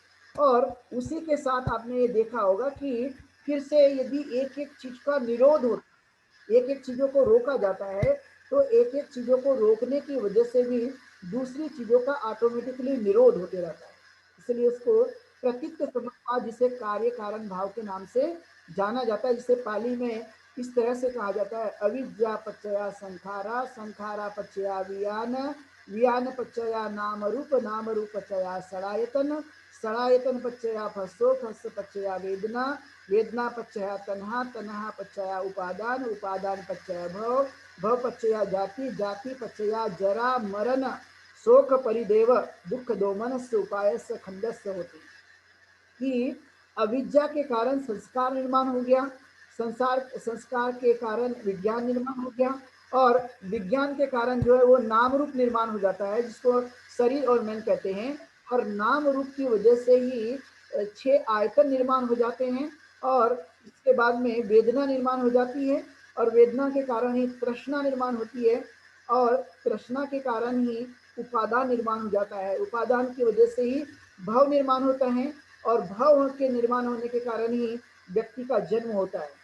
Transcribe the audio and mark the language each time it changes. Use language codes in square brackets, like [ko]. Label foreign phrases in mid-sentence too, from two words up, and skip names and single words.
[hi] और उसी के साथ आपने ये देखा होगा कि फिर से यदि एक एक चीज का निरोध हो, एक एक चीजों को रोका जाता है, तो एक एक चीजों को रोकने की वजह से भी दूसरी चीजों का ऑटोमेटिकली निरोध होते रहता है। इसलिए उसको प्रतीक समुत्पाद, जिसे कार्य कारण भाव के नाम से जाना जाता है, जिसे पाली में इस तरह से कहा जाता है, [pi] अविद्या पच्चया संखारा, संखारा पच्चया वियान, वियान पच्चया नाम रूप पच्चया सड़ायतन, सड़ायतन पच्चया फस्सो, फस्स पच्चया वेदना, वेदना पच्चया तन्हा, तन्हा पच्चया उपादान, उपादान पच्चया भव, भव पच्चया जाति, जाति पच्चया जरा मरण, शोक परिदेव, दुख दोमनस्य उपायस्य खंडस्य होती। [hi] कि अविद्या के कारण संस्कार निर्माण हो गया, संस्कार के कारण विज्ञान निर्माण हो गया, और विज्ञान के कारण जो है वो नाम रूप निर्माण हो जाता है, जिसको शरीर और मन कहते हैं। और नाम रूप की वजह से ही 6 आयतन निर्माण हो जाते हैं, और इसके बाद में वेदना निर्माण हो जाती है, और वेदना के कारण ही तृष्णा निर्माण होती है, और तृष्णा के कारण ही उपादान निर्माण हो जाता है, उपादान की वजह से ही भव निर्माण होता है, और भाव के निर्माण होने के कारण ही व्यक्ति का जन्म होता है।